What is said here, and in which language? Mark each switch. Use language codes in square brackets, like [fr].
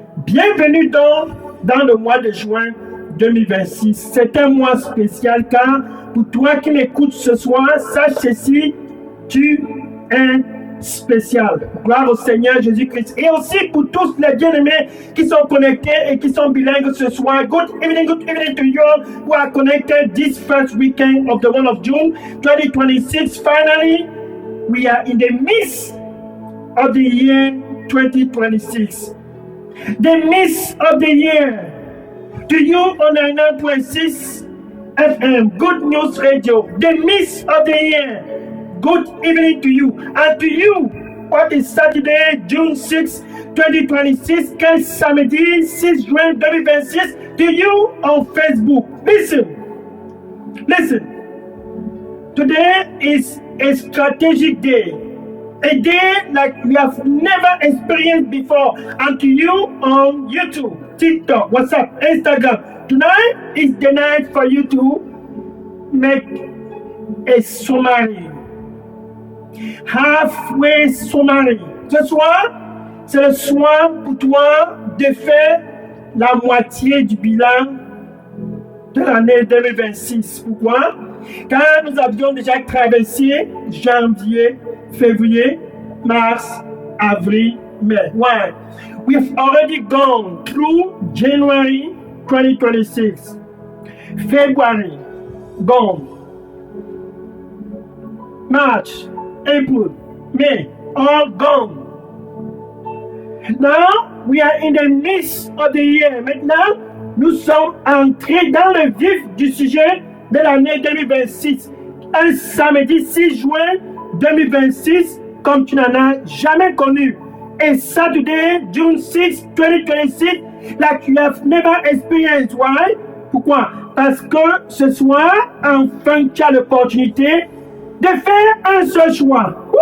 [fr] Bienvenue donc dans le mois de juin 2026. C'est un mois spécial car pour toi qui m'écoutes ce soir, sache ceci, tu es spécial. Gloire au Seigneur Jésus-Christ. Et aussi pour tous les bien-aimés qui sont connectés et qui sont bilingues ce soir. [en] Good evening to you all who are connected this first weekend of the month of June 2026. Finally, we are in the midst of the year 2026. The midst of the year. To you on 99.6 FM, Good News Radio. The midst of the year. Good evening to you. And to you, what is Saturday, June 6, 2026, [fr] quel samedi 6 juin 2026, [en] to you on Facebook. Listen. Today is a strategic day. A day like we have never experienced before. And to you on YouTube, TikTok, WhatsApp, Instagram. Tonight is the night for you to make a summary. Halfway summary. [fr] Ce soir, c'est le soir pour toi de faire la moitié du bilan de l'année 2026. Pourquoi? Car nous avions déjà traversé janvier, février, mars, avril, mai. [en] Why? We've already gone through January 2026. February, gone. March, April, May, all gone. Now, we are in the midst of the year. [fr] Maintenant, nous sommes entrés dans le vif du sujet de l'année 2026. Un samedi 6 juin 2026, comme tu n'en as jamais connu. [en] Et Saturday, June 6, 2026, like you have never experienced. Why? [fr] Pourquoi? Parce que ce soir, enfin, tu as l'opportunité de faire un seul choix.